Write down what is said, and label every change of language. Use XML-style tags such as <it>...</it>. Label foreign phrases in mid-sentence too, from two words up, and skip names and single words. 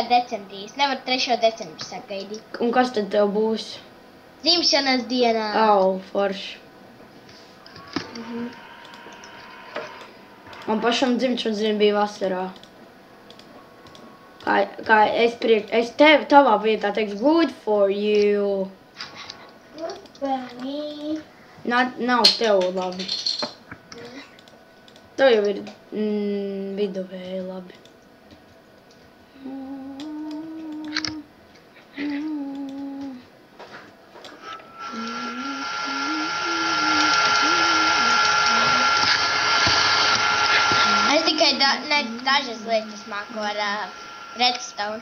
<lv>decembrī. Es nevaru 3. decembrī sagaidīt. Un kas tad tev būs? Dzimšanas dienā. Au, forši. Man pašam dzimšanas diena bija vasarā. Kā es tev tavā vietā teiks,</lv> <en>good for you. Good for me.</en> <lv>Nav tev labi. Tev jau ir viduvēji labi. Es tikai dažas lietas māku ar redstone.</lv>